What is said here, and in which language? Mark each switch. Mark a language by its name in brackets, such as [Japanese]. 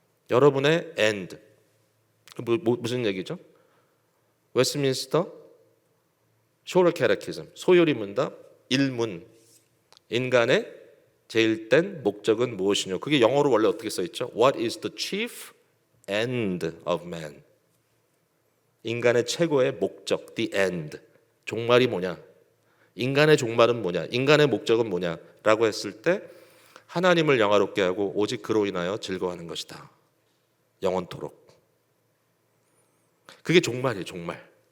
[Korean] 여러분의 end 무슨 얘기죠? 웨스트민스터 쇼럴 캐테키즘 소요리 문답 1문 인간의 제일 땐 목적은 무엇이뇨? 그게 영어로 원래 어떻게 써 있죠? [English] What is the chief end of man? [Korean] 인간의 최고의 목적, the end. 종말이 뭐냐? 인간의 종말은 뭐냐? 인간의 목적은 뭐냐? 라고 했을 때 하나님을 영화롭게 하고 오직 그로 인하여 즐거워하는 것이다. 영원토록. 그게 종말이에요. 종말.